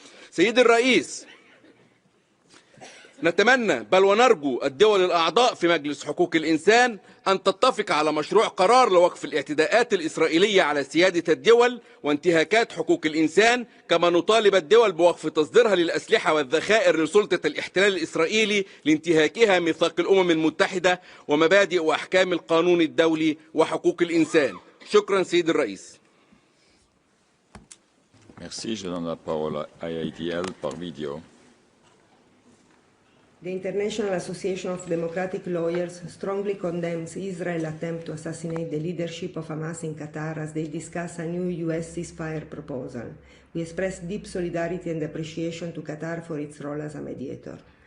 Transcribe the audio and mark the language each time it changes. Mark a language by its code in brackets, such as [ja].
[ar] سيدي الرئيس، نتمنى بل ونرجو الدول الأعضاء في مجلس حقوق الإنسان أن تتفق على مشروع قرار لوقف الاعتداءات الإسرائيلية على سيادة الدول وانتهاكات حقوق الإنسان، كما نطالب الدول بوقف تصديرها للأسلحة والذخائر لسلطة الاحتلال الإسرائيلي لانتهاكها ميثاق الأمم المتحدة ومبادئ وأحكام القانون الدولي وحقوق الإنسان. شكرا سيد الرئيس. [fr] Merci. Je donne la parole à IATL par vidéo. [en] The International Association of Democratic Lawyers strongly condemns Israel's attempt to assassinate the leadership of Hamas in Qatar as they discuss a new U.S. ceasefire proposal. We express deep solidarity and appreciation to Qatar for its role as a mediator.